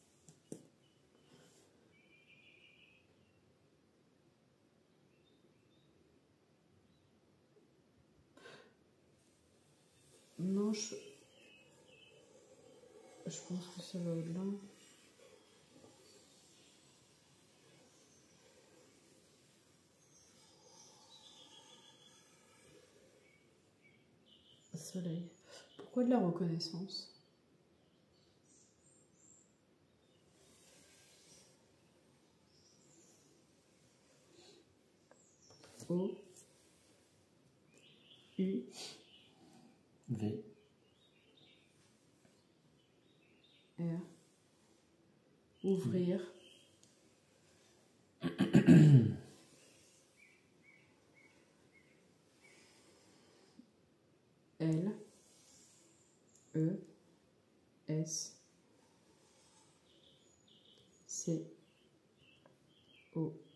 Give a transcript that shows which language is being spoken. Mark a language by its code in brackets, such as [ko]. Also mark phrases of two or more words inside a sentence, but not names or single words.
[fr] Non, je pense que ça va au-delà. Soleil. Pourquoi de la reconnaissance? O, U, V, R. Ouvrir. L, E, S, C, O.